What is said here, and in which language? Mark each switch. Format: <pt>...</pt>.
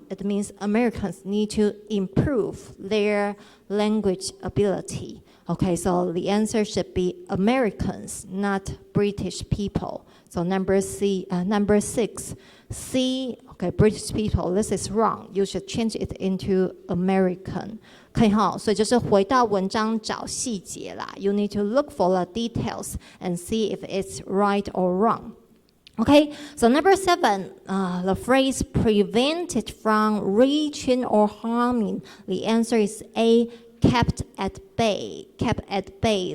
<en>It means Americans need to improve their language ability. Okay, so the answer should be Americans, not British people. So number 6, C, okay, British people, this is wrong. You should change it into American.</en> <zh>可以哈，所以就是回到文章找细节啦。</zh> <en>You need to look for the details and see if it's right or wrong. Okay, so number 7, the phrase prevented from reaching or harming. The answer is A. Kept at bay. Kept at bay.</en>